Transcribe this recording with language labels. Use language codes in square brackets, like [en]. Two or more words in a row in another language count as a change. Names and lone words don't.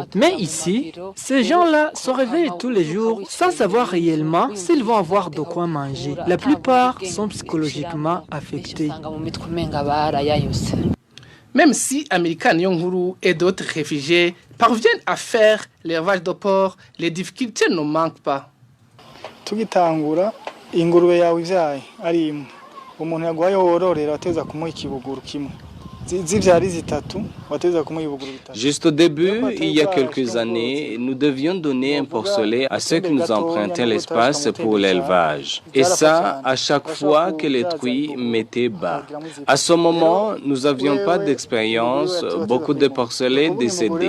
[fr] Mais ici, ces gens-là se réveillent tous les jours sans savoir réellement s'ils vont avoir de quoi manger. La plupart sont psychologiquement affectés. Même si Amilcar Nyonguru et d'autres réfugiés parviennent à faire l'élevage de porc, les difficultés ne manquent pas. [rn] umuntu yaguhaye wororera ateza kumuha ikibuguru kimwe zivyari zitatu wateza kumuha ibuguru bitatu. [fr] Juste au début, il y a quelques années, nous devions donner un porcelet à ceux qui nous empruntaient l'espace pour l'élevage. Et ça, à chaque fois que les truies mettaient bas. À ce moment, nous n'avions pas d'expérience, beaucoup de porcelets décédés.